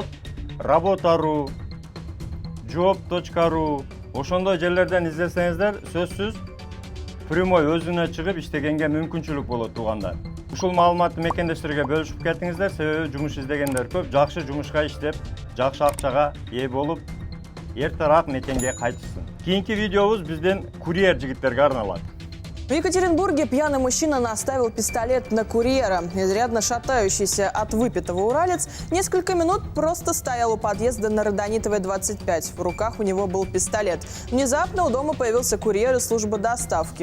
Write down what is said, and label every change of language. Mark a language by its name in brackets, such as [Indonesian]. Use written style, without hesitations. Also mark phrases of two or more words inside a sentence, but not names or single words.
[Kyrgyz] Работа.ру, job.ru ошондой жерлерден издесеңиздер сөзсүз прямой өзүнө чыгып иштегенге мүмкүнчүлүк болот туугандар. Ушул маалыматты мекендештерге бөлүшүп кетиңиздер, себеби жумуш издегендер көп, жакшы жумушка иштеп, жакшы акчага ээ болуп, эртерээк мекенге кайтышсын. Кийинки видеобуз биздин курьер жигиттерге арналат. [Russian] В Екатеринбурге пьяный мужчина наставил пистолет на курьера. Изрядно шатающийся от выпитого уралец несколько минут просто стоял у подъезда на Родонитовой 25. В руках у него был пистолет. Внезапно у дома появился курьер из службы доставки.